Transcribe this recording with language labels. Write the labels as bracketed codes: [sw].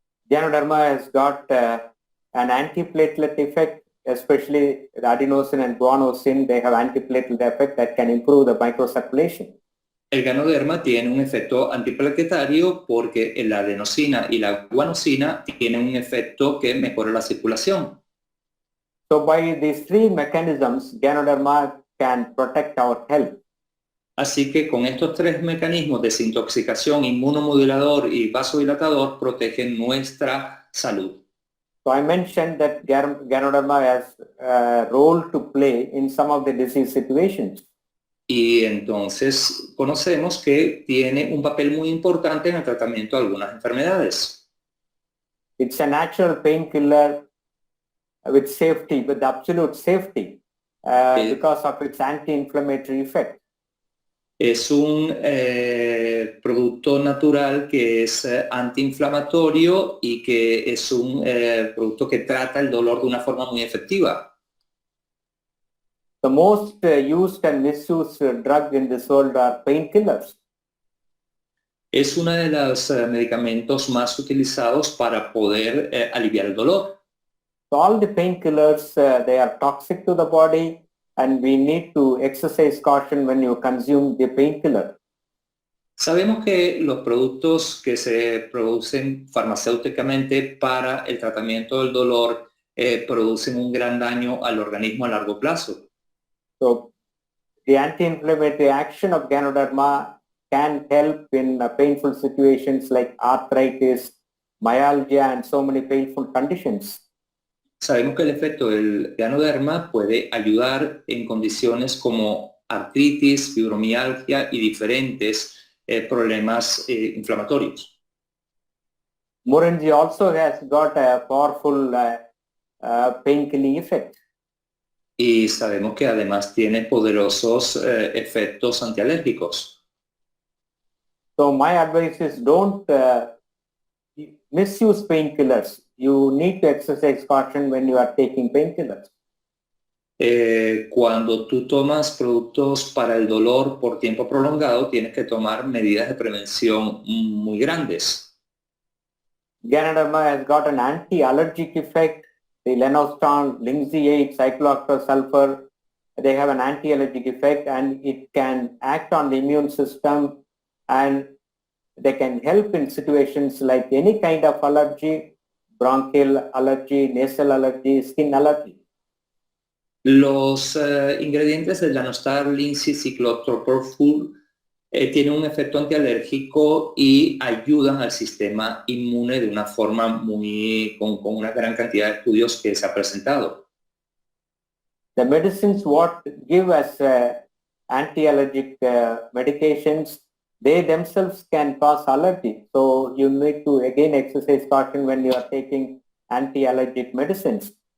[en] Ganoderma has got an antiplatelet effect, especially the adenosine and guanosine. They have antiplatelet effect that can improve the microcirculation. [es] El Ganoderma tiene un efecto antiplaquetario porque la adenosina y la guanosina tienen un efecto que mejora la circulación. [en] So by these three mechanisms, Ganoderma can protect our health. [es] Así que con estos tres mecanismos, desintoxicación, inmunomodulador y vasodilatador, protegen nuestra salud. [en] So I mentioned that Ganoderma has a role to play in some of the disease situations. [es] Y entonces conocemos que tiene un papel muy importante en el tratamiento de algunas enfermedades. [en] It's a natural painkiller with safety, with absolute safety, because of its anti-inflammatory effect. [es] Es un producto natural que es antiinflamatorio y que es un producto que trata el dolor de una forma muy efectiva. [en] The most used and misused drug in this world are painkillers. [es] Es uno de los medicamentos más utilizados para poder aliviar el dolor. [en] So all the painkillers, they are toxic to the body, and we need to exercise caution when you consume the painkiller. [es] Sabemos que los productos que se producen farmacéuticamente para el tratamiento del dolor producen un gran daño al organismo a largo plazo. [en] So the anti-inflammatory action of Ganoderma can help in painful situations like arthritis, myalgia, and so many painful conditions. [es] Sabemos que el efecto del Ganoderma puede ayudar en condiciones como artritis, fibromialgia y diferentes problemas inflamatorios. [en] Moringa also has got a powerful painkilling effect. [es] Y sabemos que además tiene poderosos efectos antialérgicos. [en] So my advice is don't misuse painkillers. You need to exercise caution when you are taking painkillers. [es] Cuando tú tomas productos para el dolor por tiempo prolongado, tienes que tomar medidas de prevención muy grandes. [en] Ganoderma has got an anti-allergic effect. The Lenostan, linseed, cyclooctasulfur, they have an anti-allergic effect, and it can act on the immune system, and they can help in situations like any kind of allergy, bronchial allergy, nasal allergy, skin allergy. [es] Los ingredientes del Llanostar linseed cyclosporfull tienen un efecto antialérgico y ayudan al sistema inmune de una forma con una gran cantidad de estudios que se ha presentado. [en] The medicines what give us anti-allergic medications, they themselves can cause allergy. So you need to again exercise caution when you are taking anti-allergic medicines.